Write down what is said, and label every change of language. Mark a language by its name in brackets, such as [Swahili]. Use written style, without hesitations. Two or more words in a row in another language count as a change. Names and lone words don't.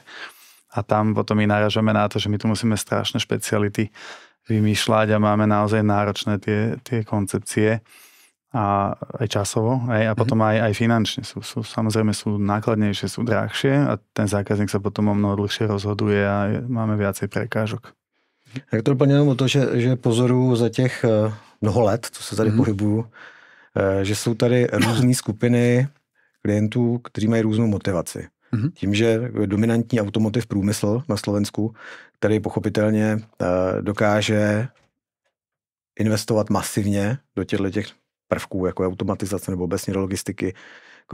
[Slovak] A tam potom my naražame na to, že my tu musíme strašné špeciality vymýšľať a máme naozaj náročné tie koncepcie a aj časovo, a potom aj finančne samozrejme sú nákladnejšie, sú drahšie a ten zákazník sa potom o mnoho dlhšie rozhoduje a máme viacej prekážok. [Czech] Jak to doplně o to, že pozoruju za těch mnoho let, co se tady pohybuju, že jsou tady různé skupiny klientů, kteří mají různou motivaci. Tím, že dominantní automotiv průmysl na Slovensku, který pochopitelně dokáže investovat masivně do těch prvků, jako je automatizace nebo obecně do logistiky, jako